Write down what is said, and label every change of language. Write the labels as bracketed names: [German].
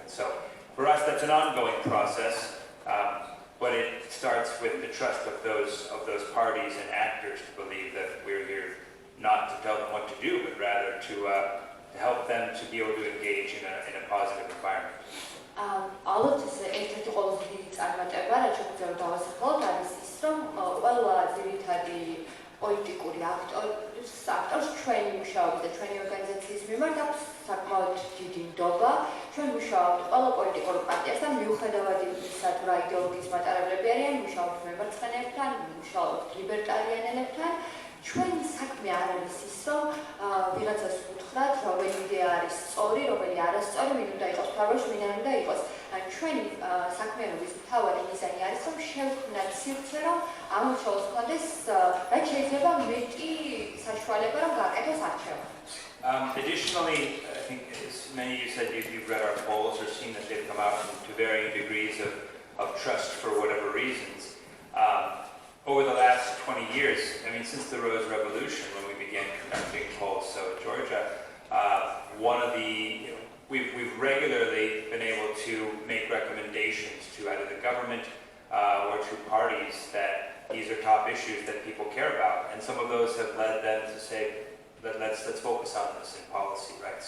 [English] And so for us, that's an ongoing process, but it starts with the trust of those parties and actors to believe that we're here not to tell them what to do, but rather to help them to be able to engage in a positive environment. [Georgian] ალბათ ერთ-ერთი ყველაზე დიდი წარმატება, რაც შეგვიძლია დავასახელოთ, არის ის, რომ ყველა ძირითადი პოლიტიკური აქტორს ჩვენი მუშაობის და ჩვენი ორგანიზაციის მიმართ აქვს საკმაოდ დიდი ნდობა. ჩვენ მუშაობთ ყველა პოლიტიკურ პარტიასთან, მიუხედავად იმისა, თუ რა იდეოლოგიის მატარებლები არიან, მუშაობთ მემარცხენეებთან, მუშაობთ ლიბერტარიანელებთან. ჩვენი საქმე არ არის ის, რომ ვიღაცას უთხრათ, რომელი იდეა არის სწორი, რომელი არასწორი, ვინ უნდა იყოს მთავრობაში, ვინ არ უნდა იყოს. ჩვენი საქმიანობის მთავარი მიზანი არის, რომ შევქმნათ სივრცე, რომ ამორჩეულს ჰქონდეს რაც შეიძლება მეტი საშუალება, რომ გააკეთოს არჩევა. [English] Additionally, I think as many of you said you've read our polls or seen that they've come out to varying degrees of trust for whatever reasons. Over the last 20 years, I mean, since the Rose Revolution, when we began conducting polls, so in Georgia, we've regularly been able to make recommendations to either the government or to parties that these are top issues that people care about, and some of those have led them to say that let's focus on this in policy, right?